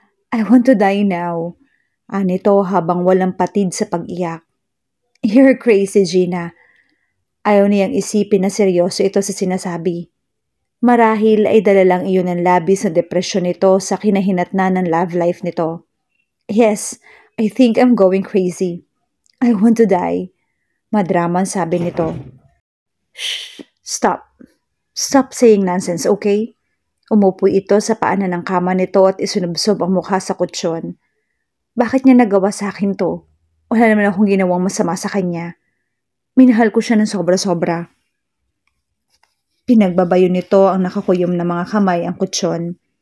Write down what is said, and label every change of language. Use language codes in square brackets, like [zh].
[en] I want to die now. [tl] Anito habang walang patid sa pag-iyak. [en] You're crazy, Gina. [tl] Ayaw niyang isipin na seryoso ito sa sinasabi. Marahil ay dala lang iyon ng labis na depresyon nito sa kinahinatnan ng love life nito. [en] Yes, I think I'm going crazy. I want to die. [tl] Madramang sabi nito. [en] Shh! Stop. Stop saying nonsense, okay? [tl] Umupo ito sa paanan ng kama nito at isunubsob ang mukha sa kutsyon. Bakit niya nagawa sa akin to? Wala naman akong ginawang masama sa kanya. Minahal ko siya ng sobra-sobra. Pinagbabayo nito ang nakakuyom na mga kamay ang kutsyon.